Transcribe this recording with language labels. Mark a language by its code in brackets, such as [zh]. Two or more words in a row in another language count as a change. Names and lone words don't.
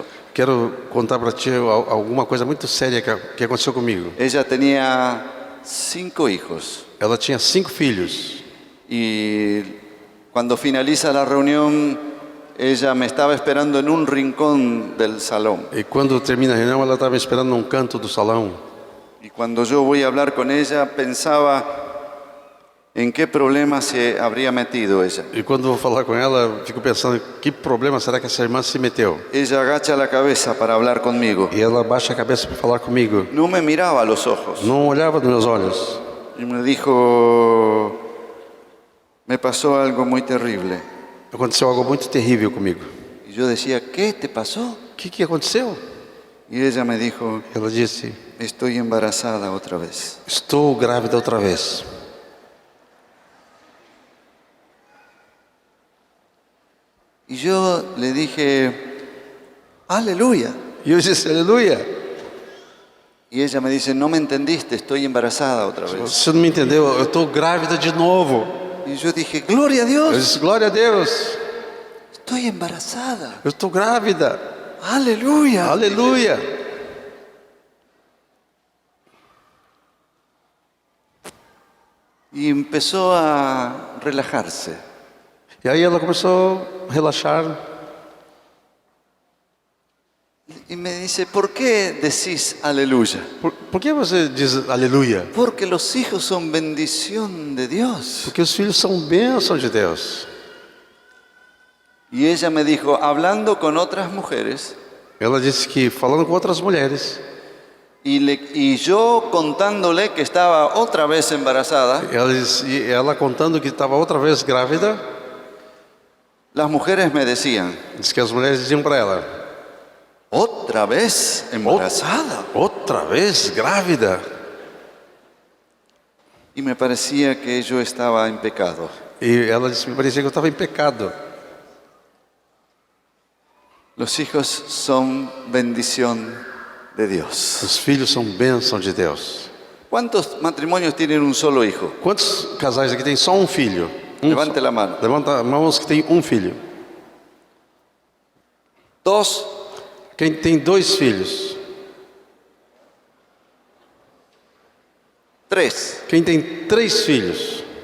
[pt] Quero contar para ti alguma coisa muito séria que aconteceu comigo. [es] Ella tenía 5 hijos [pt] Ela tinha 5 filhos. [es] y cuando finaliza la reunión, ella me estaba esperando en un rincón del salón. [pt] E quando termina a reunião, ela estava esperando num canto do salão. [es] Y cuando yo voy a hablar con ella, pensaba en qué problema se habría metido ella. [pt] E quando eu vou falar com ela, eu fico pensando, que problema será que essa irmã se meteu? [es] Ella agacha la cabeza para hablar conmigo. [pt] E ela baixa a cabeça para falar comigo. [es] No me miraba a los ojos [pt] Não olhava nos meus olhos. [es] y me dijo, me pasó algo muy terrible. [pt] Aconteceu algo muito terrível comigo. [es] Y yo decía, ¿qué te pasó? [pt] O que aconteceu? [es] Y ella me dijo, [pt] Ela disse, [es] estoy embarazada otra vez. [pt] estou grávida outra vez. [es] Y yo le dije, aleluya. [pt] E eu disse, aleluia. [es] Y ella me dice, no me entendiste, estoy embarazada otra vez. [pt] Você não me entendeu, eu estou grávida de novo. [es] Y yo dije, gloria a [pt] Eu [es] Dios, [pt] disse, glória a Deus. [es] estoy embarazada. [pt] Eu estou grávida. [es] Aleluya. [pt] Aleluia. [es] Y empezó a relajarse. [pt] E aí ela começou a relaxar. [es] Y me dice, ¿por qué decís aleluya? [pt] Por que você diz aleluia? [es] Porque los hijos son bendición de Dios. [pt] Porque os filhos são bênção de Deus. [es] Y ella me dijo, hablando con otras mujeres, [pt] Ela disse que falando com outras mulheres, [es] y yo contándole que estaba otra vez embarazada, [pt] ela contando que estava outra vez grávida, [es] las mujeres me decían, [pt] diz que as mulheres diziam para ela: [es] ¿otra vez embarazada? [pt] outra vez grávida? [es] Y me parecía que yo estaba en pecado. [pt] E ela disse: me parecia que eu estava em pecado. [es] Los hijos son bendición de Dios. [pt] Os filhos são bênção de Deus. [es] ¿Cuántos matrimonios tienen un solo hijo? [pt] Quantos casais aqui tem só um filho? [es] Levante la mano. [pt] Levanta a mão os que tem um filho. [es] Dos, [pt] Quem tem dois filhos? [es] tres, [pt] Quem tem três filhos?